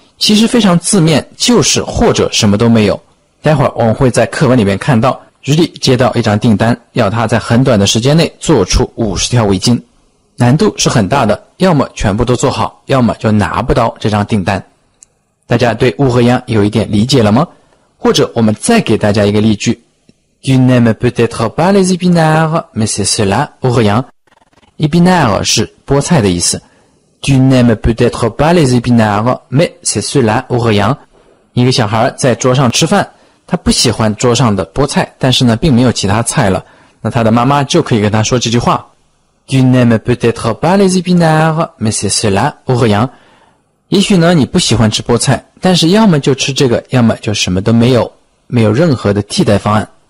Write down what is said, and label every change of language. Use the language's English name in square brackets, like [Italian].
[Chinese] 其实非常字面，就是或者什么都没有。待会儿我们会在课文里面看到日历接到一张订单，要他在很短的时间内做出50条围巾，难度是很大的，要么全部都做好，要么就拿不到这张订单。大家对ou rien有一点理解了吗？或者我们再给大家一个例句 [French] Tu n'aimes peut-être pas les épinards, mais c'est cela ou rien. [Chinese] Épinards 是菠菜的意思。 [French] Tu n'aimes peut-être pas les épinards, mais c'est cela ou rien. [Chinese] 一个小孩在桌上吃饭，他不喜欢桌上的菠菜，但是呢并没有其他菜了，那他的妈妈就可以跟他说这句话 [French] Tu n'aimes peut-être pas les épinards, mais c'est cela ou rien. [Chinese] 也许呢你不喜欢吃菠菜，但是要么就吃这个，要么就什么都没有，没有任何的替代方案。